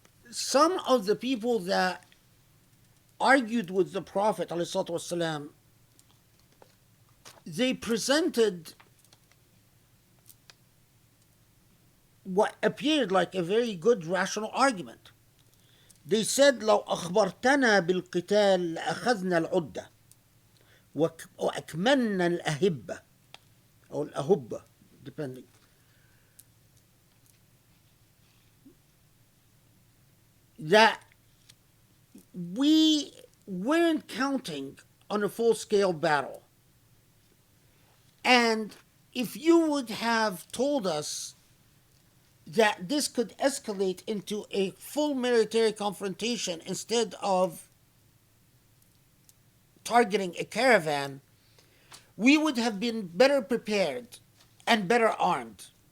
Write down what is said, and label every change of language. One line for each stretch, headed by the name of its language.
English: Some of the people that argued with the Prophet ﷺ, they presented what appeared like a very good rational argument. They said
Arabic: لو أخبرتنا بالقتال لأخذنا العدة وأكملنا الأهبة أو الأهبة
English: depending. That we weren't counting on a full-scale battle. And if you would have told us that this could escalate into a full military confrontation instead of targeting a caravan, we would have been better prepared and better armed.